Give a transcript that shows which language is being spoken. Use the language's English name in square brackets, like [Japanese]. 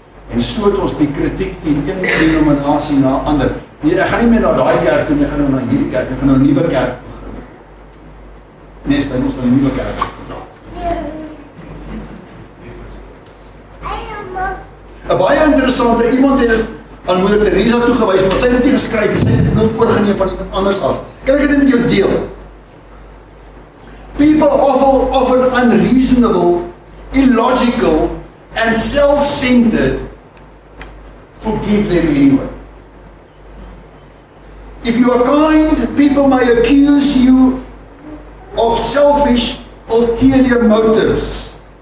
[Afrikaans] En so het ons die kritiek teen een denominasie na ander. Nee, ek gaan nie meer na daai kerk toe nie, ek gaan nou na hierdie kerk, ek gaan nou 'n nuwe kerk begin. Nee, staan ons nou 'n nuwe kerk. 'n Baie interessante, iemand het aan Moeder Teresa toegewys, maar sy het dit nie geskryf, sy het dit nooit oorgeneem van iemand anders af. Kan ek dit met jou deel? [English] People often unreasonable, illogical, and self-centered forgive them anyway. If you are kind, people may accuse you of selfish, ulterior motives.